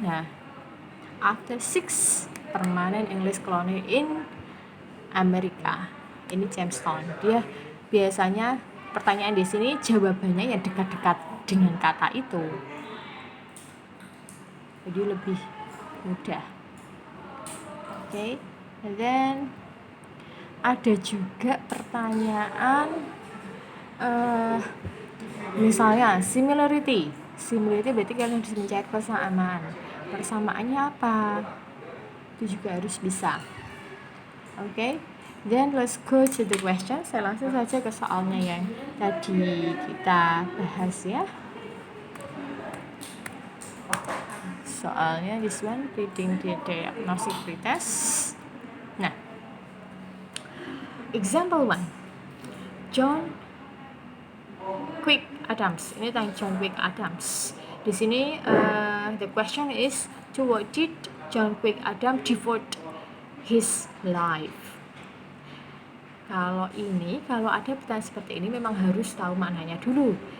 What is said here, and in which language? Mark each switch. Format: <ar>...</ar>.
<en>Nah, after 6 permanent English colony in America.</en> <id>Ini gemstone. Dia biasanya pertanyaan di sini jawabannya yang dekat-dekat dengan kata itu. Jadi lebih mudah.</id> <en>Okay, and then</en> <id>ada juga pertanyaan misalnya similarity berarti kalian harus mencari persamaannya apa, itu juga harus bisa.</id> <en>Okay, then let's go to the question.</en> <id>Saya langsung saja ke soalnya yang tadi kita bahas ya. Soalnya</id> <en>this one, reading the diagnostic pretest. Nah, example 1, John Quick Adams.</en> <id>Ini tentang John Quick Adams. Di sini</id> <en>the question is, to what did John Quick Adams devote his life?</en> <id>Kalau ada pertanyaan seperti ini memang harus tahu maknanya dulu.</id>